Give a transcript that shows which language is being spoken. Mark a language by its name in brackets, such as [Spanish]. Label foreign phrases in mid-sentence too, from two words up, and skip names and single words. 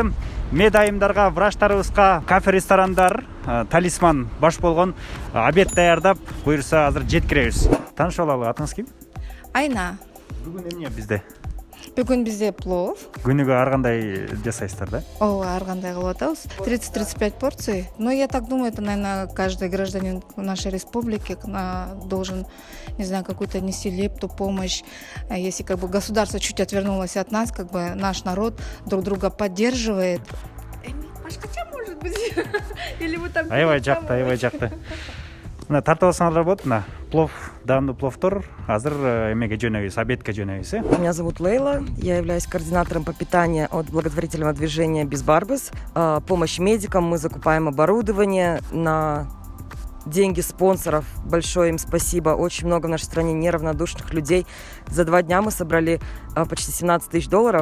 [Kyrgyz] Медайымдарга, врачтарыбызга, кафе, ресторандар, талисман баш болгон обед даярдап, буюрса азыр жеткиребиз. Таанышып алалы, атыңыз ким? Айна. Бүгүн эмне бизде? Бүгүн бизде плов. Күнүгө ар кандай жасайсыздар да? Ооба, ар кандай кылып атабыз. [Russian] 30-35 порций. Но я так думаю, это, наверное, каждый гражданин нашей республики должен, не знаю, какую-то нести лепту, помощь. Если как бы государство чуть отвернулось от нас, как бы наш народ друг друга поддерживает. Башкача может быть? Или вы там... [Kyrgyz] Аябай жакты. Мына тартып алсаңар болот. Мына плов, даамдуу пловдор азыр эмеге жөнөбүз, обедке жөнөбүз. [Russian] Меня зовут Лейла, я являюсь координатором по питанию от благотворительного движения «Безбарбас». Помощь медикам, мы закупаем оборудование на деньги спонсоров. Большое им спасибо. Очень много в нашей стране неравнодушных людей. За 2 дня мы собрали почти $17 000.